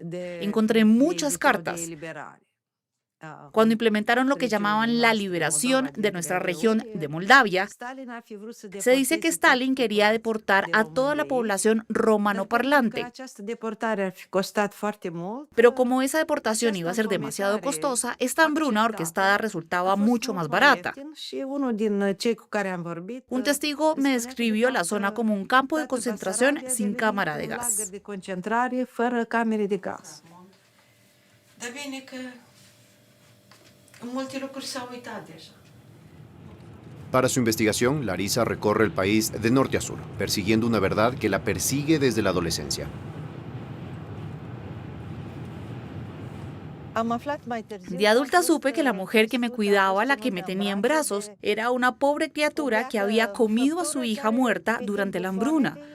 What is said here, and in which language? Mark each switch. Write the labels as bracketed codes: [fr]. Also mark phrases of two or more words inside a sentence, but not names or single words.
[es] Encontré muchas cartas. Cuando implementaron lo que llamaban la liberación de nuestra región de Moldavia, se dice que Stalin quería deportar a toda la población romanoparlante. Pero como esa deportación iba a ser demasiado costosa, esta hambruna orquestada resultaba mucho más barata. Un testigo me describió la zona como un campo de concentración sin cámara de gas. [ro] Dar bine că în multe lucruri s-au uitat deja. [es] Para su investigación, Larisa recorre el país de norte a sur, persiguiendo una verdad que la persigue desde la adolescencia. De adulta supe que la mujer que me cuidaba, la que me tenía en brazos, era una pobre criatura que había comido a su hija muerta durante la hambruna.